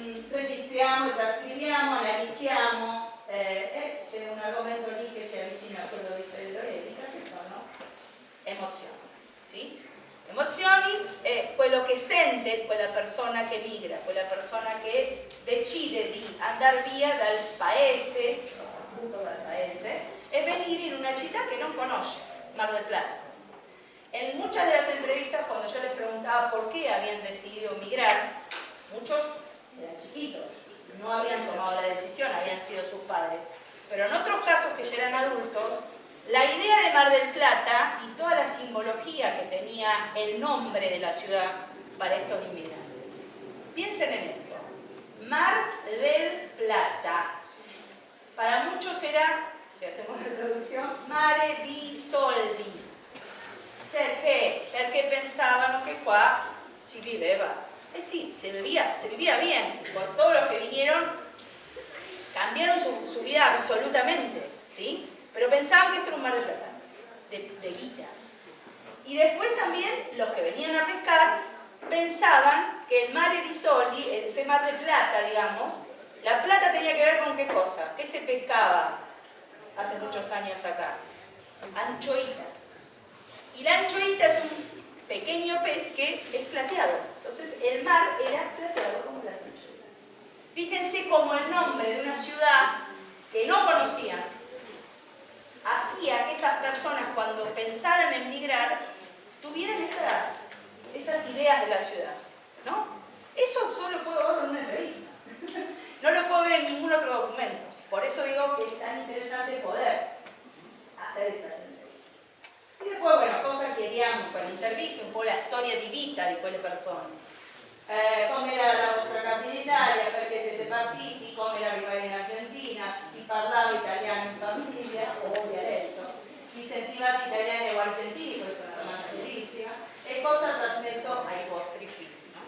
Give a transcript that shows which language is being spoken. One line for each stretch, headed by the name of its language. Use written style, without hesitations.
Italian: Registriamo e trascriviamo, analizziamo, c'è un argomento lì che si avvicina a quello di Pedro Edica, che sono emozioni. Sì? Emozioni è quello che sente quella persona che migra, quella persona che decide di andare via dal paese, appunto dal paese, e venire in una città che non conosce, Mar del Plata.
Spanish: En muchas de las entrevistas, cuando yo les preguntaba por qué habían decidido migrar, muchos eran chiquitos, no habían tomado la decisión, habían sido sus padres. Pero en otros casos que ya eran adultos, la idea de Mar del Plata y toda la simbología que tenía el nombre de la ciudad para estos inmigrantes. Piensen en esto. Mar del Plata. Para muchos era, si hacemos la
Italian: traduzione, Mare di Soldi. Perché? Perché pensavano che qua si viveva.
Spanish: Sí, se vivía bien. Por todos los que vinieron, cambiaron su vida absolutamente, ¿sí? Pero pensaban que esto era un mar de plata, de guita. Y después también los que venían a pescar pensaban que el
Italian: Mare di Soldi,
Spanish: ese mar de plata, digamos, la plata tenía que ver con qué cosa, qué se pescaba hace muchos años acá. Anchoitas. Y la anchoita es un pequeño pez que es plateado. Entonces el mar era plateado como las anchoitas. Fíjense cómo el nombre de una ciudad que no conocían hacía que esas personas cuando pensaran en migrar tuvieran esas ideas de la ciudad, ¿no? Eso solo puedo verlo en una entrevista. No lo puedo ver en ningún otro documento. Por eso digo que es tan interesante poder hacer estas entrevistas.
Italian: E poi, bueno, cosa chiediamo con l'intervista? Un po' la storia di vita di quelle persone. Com'era la vostra casa in Italia, perché siete partiti, come arrivare in Argentina, si parlava italiano in famiglia o dialetto, vi sentivate italiani o argentini, questa è una domanda bellissima, e cosa ha trasmesso ai vostri figli, no?